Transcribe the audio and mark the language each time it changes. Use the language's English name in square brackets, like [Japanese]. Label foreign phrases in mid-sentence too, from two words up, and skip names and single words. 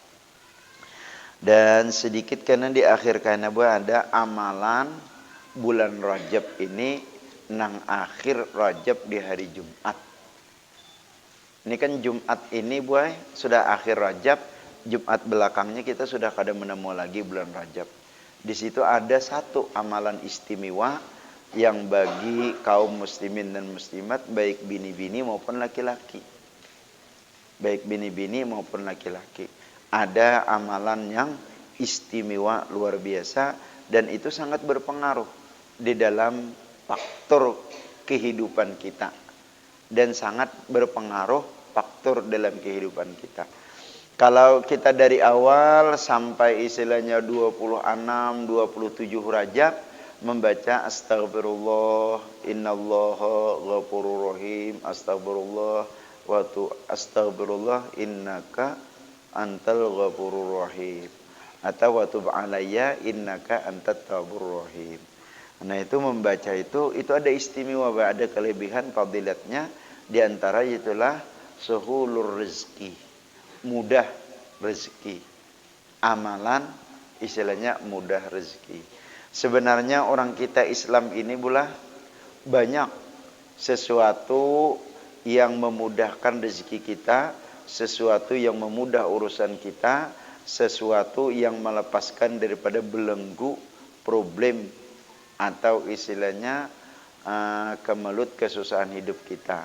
[Indonesian] Dan sedikit karena di akhir karena ada amalan bulan Rajab ini nang akhir Rajab di hari Jumat. [Banjar] Ini kan Jumat ini sudah akhir Rajab, Jumat belakangnya kita sudah kada menemu lagi bulan Rajab. [Indonesian] Di situ ada satu amalan istimewa yang bagi kaum muslimin dan muslimat, [Banjar] baik bini-bini maupun laki-laki. Baik bini-bini maupun laki-laki. [Indonesian] Ada amalan yang istimewa luar biasa dan itu sangat berpengaruh di dalam faktor kehidupan kita. Dan sangat berpengaruh faktor dalam kehidupan kita. Kalau kita dari awal sampai istilahnya 26, 27 Rajab membaca [Arabic] أستغفر الله إن الله غفور رحيم، أستغفر الله وأستغفر الله إنك أنت الغفور الرحيم, [Indonesian] atau [Arabic] وتب علي إنك أنت التواب الرحيم. [Indonesian] Nah, itu membaca itu ada istimewa, ada kelebihan fadilatnya. Di antara itulah suhulur rezeki, mudah rezeki. Amalan istilahnya mudah rezeki. Sebenarnya orang kita Islam ini banyak sesuatu yang memudahkan rezeki kita, sesuatu yang memudah urusan kita, sesuatu yang melepaskan daripada belenggu problem atau istilahnya kemelut kesusahan hidup kita.